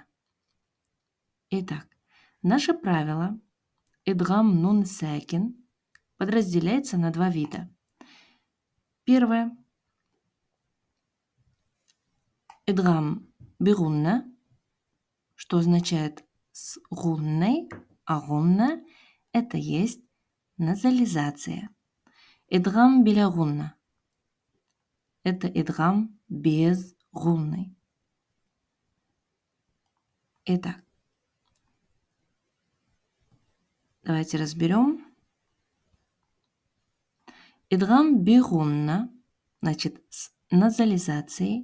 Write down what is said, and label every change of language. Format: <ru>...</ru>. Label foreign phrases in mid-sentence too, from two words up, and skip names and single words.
<ru>Итак, наше правило</ru> <ar>إدغام نون ساكن</ar> <ru>подразделяется на 2 вида. Первое.</ru> <ar>إدغام بغنة,</ar> <ru>что означает с гунной, а гунна – это есть назализация.</ru> <ar>إدغام بلا غنة –</ar> <ru>это идгам без гунны. Итак, давайте разберем.</ru> <ar>إدغام بغنة,</ar> <ru>значит, с назализацией.</ru>